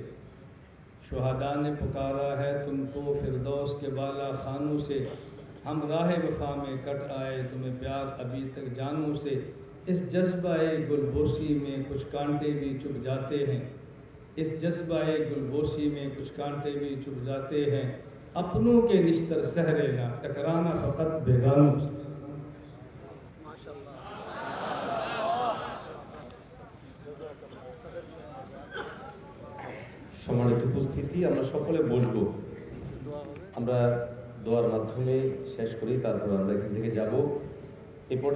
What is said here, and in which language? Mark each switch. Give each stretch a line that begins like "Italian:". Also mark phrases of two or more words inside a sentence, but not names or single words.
Urdu: شہداء نے پکارا ہے تم کو فردوس کے بالا خانوں سے، ہم راہ وفا میں کٹ آئے تمہیں پیار ابھی تک جانوں سے۔ اس جذبہ گلبوسی میں کچھ کانٹے بھی چبھ جاتے ہیں، اس جذبہ گلبوسی میں کچھ کانٹے بھی چبھ جاتے ہیں، اپنوں کے نشتر سہرے نہ ٹکرانا فقط بیگانوں سے۔
Bangla: সম্মানিত উপস্থিতি, আমরা সকলে বসবো, আমরা দোয়ার মাধ্যমে শেষ করি, তারপর আমরা এখান থেকে যাব।